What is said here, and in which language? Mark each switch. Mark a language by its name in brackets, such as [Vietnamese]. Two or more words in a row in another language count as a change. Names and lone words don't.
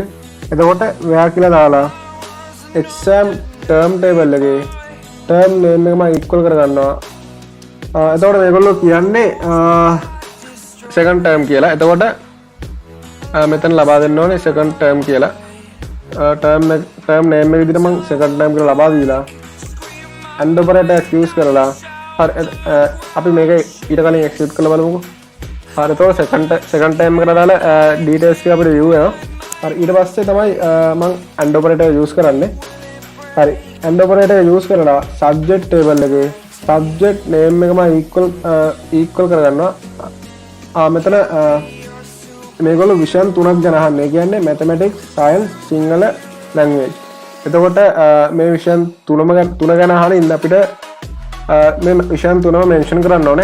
[Sinhala] එතකොට where කියලා දාලා [English] exam term table [Sinhala] එකේ [English] term name [Sinhala] එක මම equal කරගන්නවා. එතකොට මේගොල්ලෝ කියන්නේ [English] second term [Sinhala] කියලා. එතකොට මෙතන ලබා දෙන්න ඕනේ [English] second term [Sinhala] කියලා. [English] term name [Sinhala] එක විදිහට මම [English] second term [Sinhala] කියලා ලබා දීලා [English] and operator use [Sinhala] කරලා හරි අපි මේක ඊට කලින් execute කරලා බලමුකෝ. හරි එතකොට [English] second term [Sinhala] එකට දාලා details ටික අපිට view වෙනවා. හරි ඊට පස්සේ තමයි මම [English] and operator use [Sinhala] කරන්නේ. හරි [English] and operator use [Sinhala] කරලා [English] subject table [Sinhala] එකේ [English] subject name [Sinhala] එක මම equal කරගන්නවා. මෙතන මේගොල්ලෝ විෂයන් තුනක් ගැන අහන්නේ. ඒ කියන්නේ [English] mathematics, science, Sinhala language. [Sinhala] එතකොට මේ විෂයන් තුන ගැන අහන ඉන්න අපිට මේ විෂයන් තුනම mention කරන්න ඕනේ.